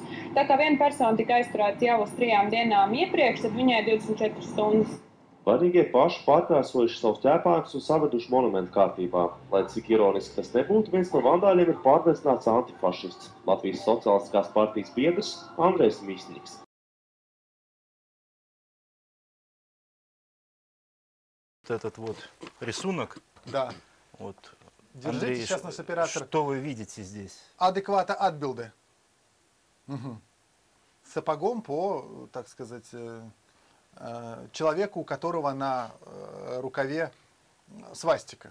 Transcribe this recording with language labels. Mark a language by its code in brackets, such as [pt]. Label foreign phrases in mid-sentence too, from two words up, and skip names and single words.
[lv] Tā kā viena persona tika aizturēta jau uz 3 dienām iepriekš, tad viņai 24 stundas. Vainīgie paši pārkrāsojuši savus ķēpājumus un saveduši monumentu kārtībā. Lai cik ironiski tas nebūtu, viens no vandāļiem ir pārliecināts antifašists, Latvijas Socialistiskās partijas biedrs Andrejs Misņiks. [ru] Этот вот рисунок. Да. Вот. Держите, Андрей, сейчас наш оператор. Что вы видите здесь? Адеквата отбилды. Угу. Сапогом по, так сказать, человеку, у которого на рукаве свастика.